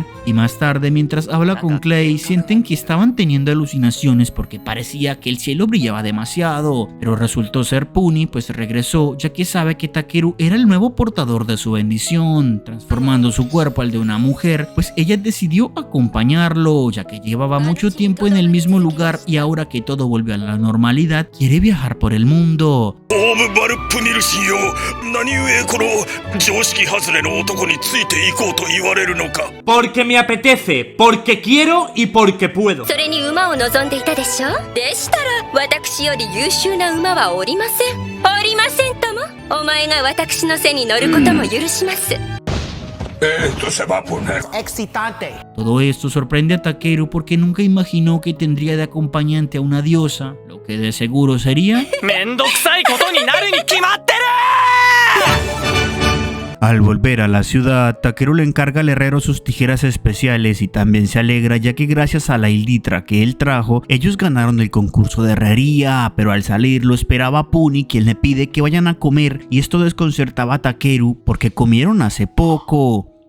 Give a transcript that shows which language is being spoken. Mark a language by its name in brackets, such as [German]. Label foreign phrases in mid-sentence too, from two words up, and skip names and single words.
[Spanish] Y más tarde, mientras habla con Clay, sienten que estaban teniendo alucinaciones porque parecía que el cielo brillaba demasiado, pero resultó ser Puni, pues regresó, ya que sabe que Takeru era el nuevo portador de su bendición, transformando su cuerpo al de una mujer, pues ella decidió acompañarlo, ya que llevaba mucho tiempo en el mismo lugar y ahora que todo volvió a la normalidad, quiere viajar por el mundo. Porque me apetece, porque quiero y porque puedo. [Japanese] それに馬を望んでいたでしょ？でしたら私より優秀な馬はおりません。おりませんとも。お前が私の背に乗ることも許します。 [Spanish] Esto se va a poner excitante. Todo esto sorprende a Takeru porque nunca imaginó que tendría de acompañante a una diosa, lo que de seguro sería... Al volver a la ciudad, Takeru le encarga al herrero sus tijeras especiales y también se alegra ya que gracias a la hilditra que él trajo, ellos ganaron el concurso de herrería, pero al salir lo esperaba Puni, quien le pide que vayan a comer, y esto desconcertaba a Takeru porque comieron hace poco.